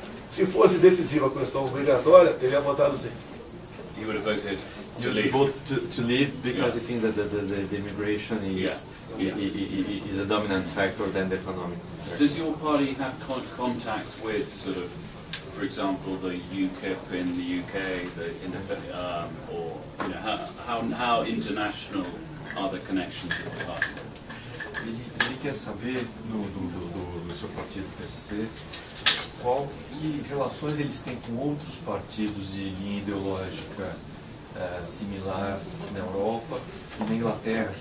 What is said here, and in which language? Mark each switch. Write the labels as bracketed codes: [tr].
[pt] Se fosse decisiva a questão migratória, teria votado sim. [en] You would have voted To leave. Both to leave because I think that the immigration is is a dominant factor than the economic. Does your party have contacts with sort of, for example, the UKIP in the UK, or you know, how international are the connections with the party? [pt] Ele quer saber do seu partido PSC qual que relações eles têm com outros partidos de linha ideológica similar na Europa e na Inglaterra.